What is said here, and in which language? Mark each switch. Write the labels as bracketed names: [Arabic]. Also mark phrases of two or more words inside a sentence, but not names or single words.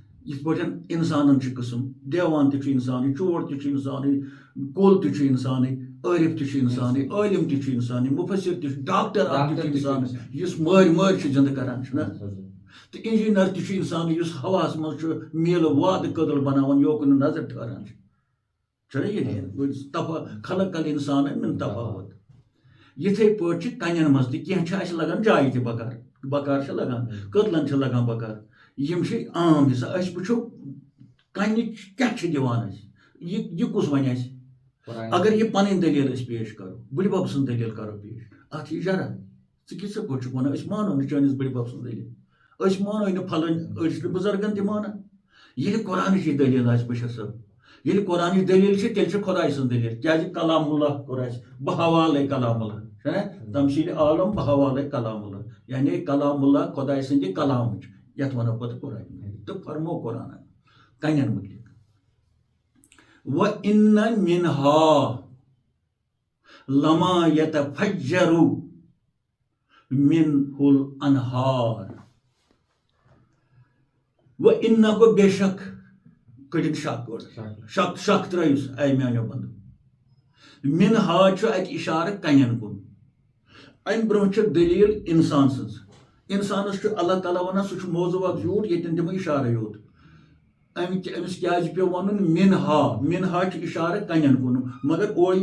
[Kashmiri] یِتھ پٲٹھۍ اِنسانن چھِ قٕسم دیوان تہِ چھُ اِنسانٕے چور تہِ چھُ اِنسانٕے کُل تہِ چھُ اِنسانٕے عٲرِف تہِ چھُ اِنسانٕے عٲلِم تہِ چھُ اِنسانٕے مُفسِر تہِ چھُ ڈاکٹر اکھ تہِ چھُ اِنسانٕے یُس مٲرۍ چھُ زِندٕ کران چھُنہ تہٕ اِنجیٖنر تہِ چھُ اِنسانٕے یُس ہواہس منٛز چھُ میٖلہٕ وادٕ کٔدٕل بناوان یوکُن نہٕ نظر ٹھہران چھُنہ یہِ [Arabic] خلق الانسان من تفاوت [Kashmiri] یِتھٕے پٲٹھۍ چھِ کنٮ۪ن منٛز تہِ کینٛہہ چھِ اَسہِ لگان جایہِ تہِ بکار چھِ لگان کٔدلن چھِ لگان بکار یِم چھِ عام حِصہٕ أسۍ وٕچھو کنہِ کیٛاہ چھِ دِوان اَسہِ یہِ کُس وَنہِ اَسہِ اگر یہِ پنٕنۍ دٔلیٖل أسۍ پیش کرو بٕڈِ بب سٕنٛز دٔلیٖل کرو پیش اتھ یی جرا ژٕ کِتھ پٲٹھۍ چھُکھ ونان أسۍ مانو نہٕ چٲنِس بٕڈِ بب سٕنٛز دٔلیٖل أسۍ مانوے نہٕ پھلٲنۍ أڑۍ چھِ بُزرگن تہِ مانان ییٚلہِ قرآنٕچ دٔلیٖل آسہِ بشیر صٲب ییٚلہِ قرآنٕچ دٔلیٖل چھِ تیٚلہِ چھِ خۄداے سٕنٛز دٔلیٖل کیٛازِ کلام اللہ کوٚر اَسہِ بہٕ حوالے کلام اللہ چھُنہ تمثیٖلِ عالم بہٕ حوالے کلام اللہ یعنی کلام اللہ خۄداے سٕنٛدِ کلامٕچ یتھ وَنو پتہٕ قرآن تہٕ فرمو قرآنن کنٮ۪ن مُتعلق [Arabic] وَإِنَّ مِنْهَا لَمَا يَتَفَجَّرُ مِنْهُ الْأَنْهَارُ وَإِنَّ [Kashmiri] گوٚو بے شک کٔڑِن شک شک ترٲیِس اے میانیو بندو مِنہا چھُ اَتہِ اِشارٕ کنٮ۪ن کُن امہِ برونٛہہ چھِ دٔلیٖل اِنسان سٕنٛز اِنسانس چھُ اللہ تعالیٰ ونان سُہ چھُ موضوٗع اکھ زیوٗٹھ ییٚتٮ۪ن دِمو اِشارے یوت أمِس کیٛازِ پیوٚو وَنُن مِنہا چھُ اِشارٕ کنٮ۪ن کُن مگر اورٕ